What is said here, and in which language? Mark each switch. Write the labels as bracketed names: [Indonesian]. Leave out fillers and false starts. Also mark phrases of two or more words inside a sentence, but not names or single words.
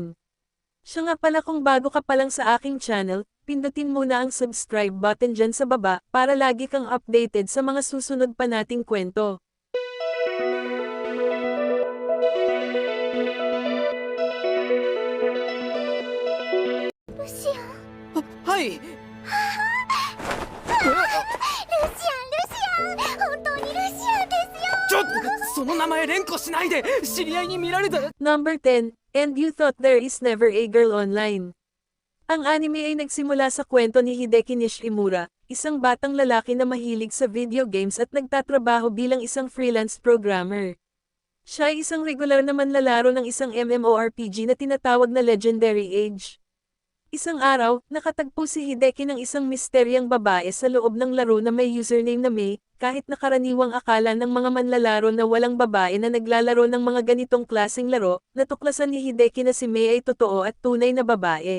[Filipino] Siya nga pala, kung bago ka pa lang sa aking channel, pindutin muna ang [English] subscribe button [Filipino] dyan sa baba para lagi kang updated sa mga susunod pa nating kwento. Lucian? [Japanese] はい。ルシアン、本当にルシアンですよ。ちょっとその名前連呼しないで、知り合いに見られたら。 [English] Number 10, And You Thought There Is Never a Girl Online. [Filipino] Ang anime ay nagsimula sa kwento ni Hideki Nishimura, isang batang lalaki na mahilig sa [English] video games [Filipino] at nagtatrabaho bilang isang [English] freelance programmer. [Filipino] Siya ay isang regular na manlalaro ng isang MMORPG na tinatawag na Legendary Age. Isang araw, nakatagpo si Hideki ng isang misteryang babae sa loob ng laro na may username na Mei, kahit nakaraniwang akala ng mga manlalaro na walang babae na naglalaro ng mga ganitong klaseng laro, natuklasan ni Hideki na si Mei ay totoo at tunay na babae.